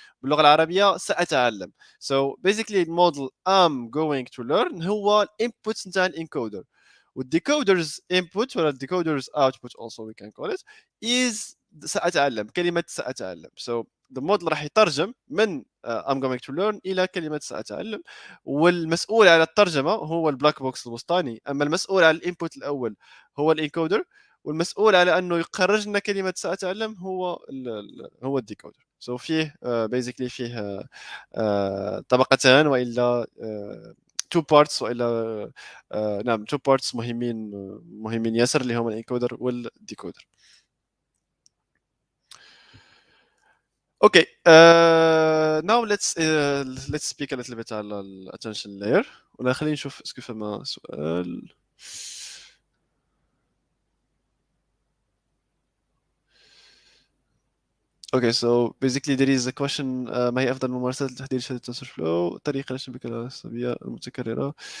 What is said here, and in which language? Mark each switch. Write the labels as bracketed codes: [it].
[ar] باللغه العربيه ساتعلم. [en] So basically [ar] الموديل [en] I'm going to learn [ar] هو الانبوت نتاع الانكودر. والديكودرز [en] input [ar] ولا الديكودرز [en] output also we can call it is [ar] سأتعلم، كلمة سأتعلم. [en] So the model [ar] راح يترجم من [en] I'm going to learn [ar] إلى كلمة سأتعلم. والمسؤول على الترجمة هو البلاك بوكس الوسطاني، أما المسؤول على الانبوت الأول هو الانكودر، والمسؤول على أنه يخرج لنا كلمة سأتعلم هو الديكودر. So فيه basically فيه طبقتان وإلا [en] two parts [ar] والا نعم two parts مهمين ياسر اللي هما الانكودر والديكودر. [en] Okay, now let's speak a little bit [ar] على الاتنشن لاير. ولا خلينا نشوف اسكو فما سؤال. [en] Okay, so basically there is a question [ar] ما هي أفضل ممارسات لتحضير شهادة TensorFlow؟ طريقة للشبكة العصبية المتكررة.